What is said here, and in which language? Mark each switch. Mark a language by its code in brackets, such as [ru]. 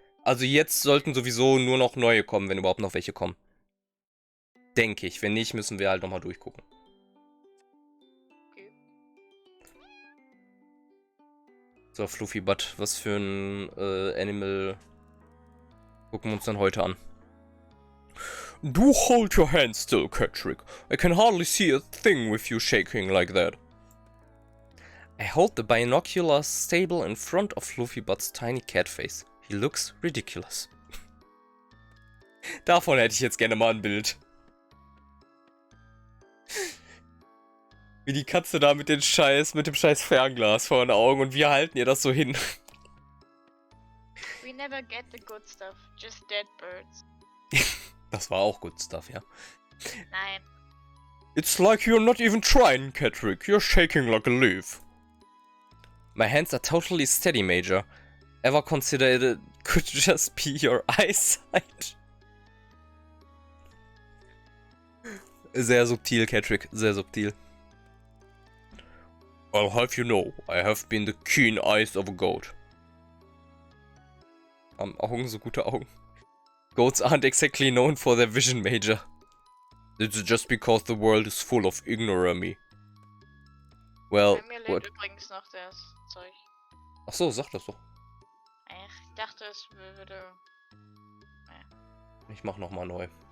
[de] Also jetzt sollten sowieso nur noch neue kommen, wenn überhaupt noch welche kommen. Denke ich. Wenn nicht, müssen wir halt nochmal durchgucken. Okay. So, Fluffy Butt, was für ein Animal gucken wir uns dann heute an? [en] Do hold your hand still, Catrick. I can hardly see a thing with you shaking like that. I hold the binoculars stable in front of Fluffybutt's tiny cat face. He looks ridiculous. [de] Davon hätte ich jetzt gerne mal ein Bild. Wie die Katze da mit dem scheiß Fernglas vor den Augen und wir halten ihr das so hin. [en] We never get the good stuff, just dead birds. [de] Das war auch [en] good stuff, [de] ja. Nein. [en] It's like you're not even trying, Catrick. You're shaking like a leaf. My hands are totally steady, Major. Ever considered it could just be your eyesight? [de] Sehr subtil, Catrick. Sehr subtil. [en] I'll have you know, I have been the keen eyes of a goat. [de] Augen, so gute Augen. [en] Goats aren't exactly known for their vision, Major. It's just because the world is full of ignorami. Well, [de] Bei mir [en] what? [de] lebt übrigens noch das Zeug. Ach so, sag das doch. Ich dachte, es würde... Ich mach nochmal neu.